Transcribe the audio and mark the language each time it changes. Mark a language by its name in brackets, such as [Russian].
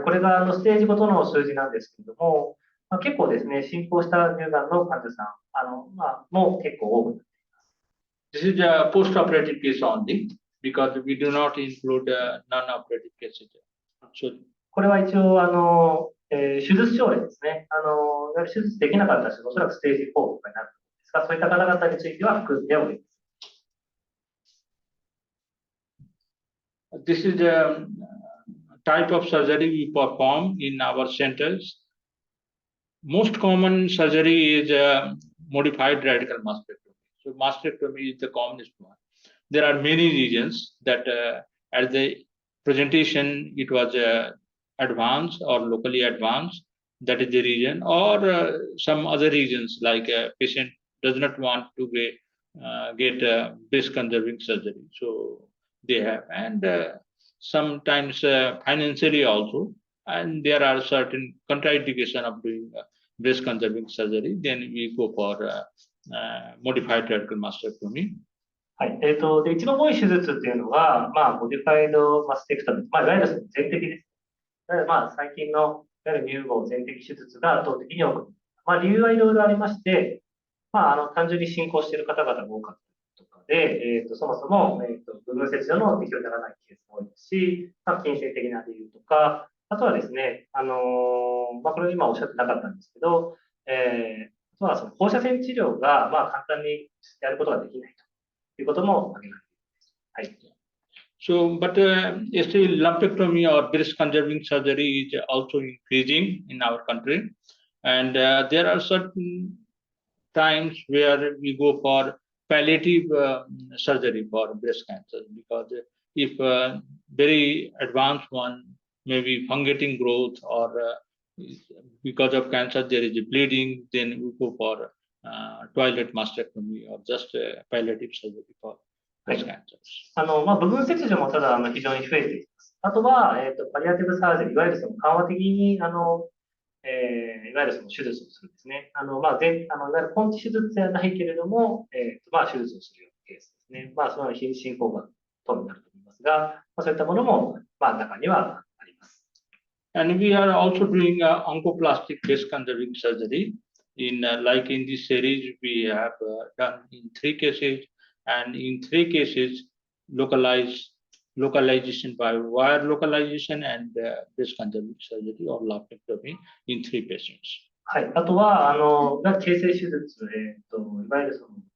[Japanese] これがステージごとの数字なんですけれども、結構ですね、進行した乳がんの患者さんも結構多くなっています。 [English] This is a post-operative case only because we do not include non-operative cases. [Japanese] これは一応手術症例ですね。いわゆる手術できなかった人、おそらくステージ4とかになると思うんですが、そういった方々については含んでおります。 [English] This is the type of surgery we perform in our centers. Most common surgery is modified radical mastectomy. So mastectomy is the commonest one. There are many regions that at the presentation it was advanced or locally advanced. That is the region, or some other regions like a patient does not want to get breast conserving surgery, so they have, and sometimes financially also, and there are certain contraindication of doing breast conserving surgery. Then we go for modified radical mastectomy. [Japanese] はい。で、一番多い手術っていうのは、モディファイドマステクトミー、いわゆる全摘です。最近のいわゆる乳房全摘手術が圧倒的に多く、理由はいろいろありまして、単純に進行している方々が多かったりとかで、そもそも、部分切除の適用にならないケースも多いですし、金銭的な理由とか、あとはですね、これ今おっしゃってなかったんですけど、あとはその放射線治療が、簡単にやることができないということも挙げられています。はい。 [English] So, but still lumpectomy or breast conserving surgery is also increasing in our country, and there are certain times where we go for palliative surgery for breast cancer, because if very advanced one, maybe fungating growth, or because of cancer there is bleeding, then we go for toilet mastectomy or just palliative surgery for breast cancers. [Japanese] 部分切除もただ非常に増えています。あとは、パリアティブサージェリー、いわゆるその緩和的にいわゆるその手術をするんですね。いわゆる根治手術ではないけれども、手術をするようなケースですね。その非進行が等になると思いますが、そういったものも、中にはあります。 [English] And we are also doing oncoplastic breast conserving surgery. Like in this series, we have done in 3 cases, and in 3 cases, localization by wire localization and breast conserving surgery or lumpectomy in 3 patients. [Japanese] はい。あとは、形成手術、いわゆるその、